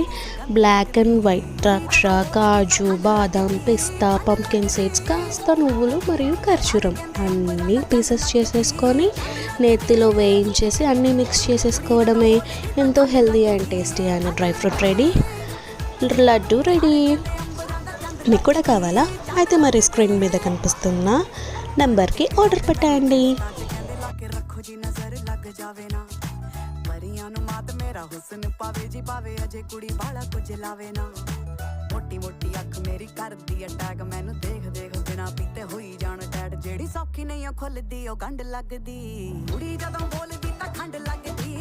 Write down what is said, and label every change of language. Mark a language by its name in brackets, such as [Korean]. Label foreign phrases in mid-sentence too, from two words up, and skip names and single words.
[English] black and white [Telugu] ద్రాక్ష, కాజు, బాదం, పిస్తా, [English] pumpkin seeds, [Telugu] కాస్త నువ్వులు మరియు ఖర్జూరం అన్నీ పీసెస్ చేసేసుకొని నేతిలో వేయించేసి అన్నీ మిక్స్ చేసేసుకోవడమే. ఎంతో [English] healthy and tasty [Telugu] అయిన [English] dry fruit ready, [Telugu] లడ్డు రెడీ. మీకు కూడా కావాలా? అయితే మరి స్క్రీన్ మీద కనిపిస్తున్న నెంబర్కి ఆర్డర్ పెట్టండి. [Punjabi] ਮੋਟੀ ਮੋਟੀ ਅੱਖ ਮੇਰੀ ਕਰਦੀ ਅਟੈਕ, ਮੈਨੂੰ ਦੇਖ ਦੇਖ ਬਿਨਾ ਪੀਤੇ ਹੋਈ ਜਾਣ ਟੈਟ, ਜਿਹੜੀ ਸੌਖੀ ਨਹੀਂ ਖੁੱਲਦੀ ਉਹ ਗੰਢ ਲੱਗਦੀ, ਕੁੜੀ ਜਦੋਂ ਬੋਲਦੀ ਤਾਂ ਖੰਡ ਲੱਗਦੀ।